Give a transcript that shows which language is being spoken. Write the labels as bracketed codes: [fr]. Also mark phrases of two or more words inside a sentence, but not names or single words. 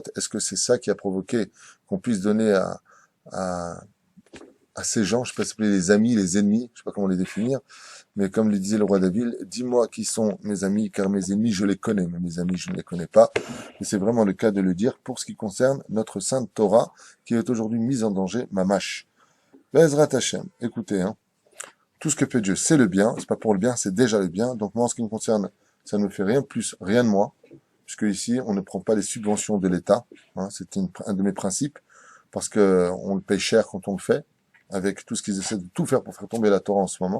[fr] Est-ce que c'est ça qui a provoqué qu'on puisse donner à ces gens, je sais pas si c'est les amis, les ennemis, je sais pas comment les définir, mais comme le disait le roi David, dis-moi qui sont mes amis, car mes ennemis, je les connais, mais mes amis, je ne les connais pas. Et c'est vraiment le cas de le dire pour ce qui concerne notre sainte Torah, qui est aujourd'hui mise en danger, mamash. [he] בעזרת השם, [fr] écoutez, tout ce que fait Dieu, c'est le bien, c'est pas pour le bien, c'est déjà le bien. Donc moi, en ce qui me concerne, ça ne me fait rien plus, rien de moi, puisque ici, on ne prend pas les subventions de l'État, c'est un de mes principes, parce que on le paye cher quand on le fait, avec tout ce qu'ils essaient de tout faire pour faire tomber la Torah en ce moment.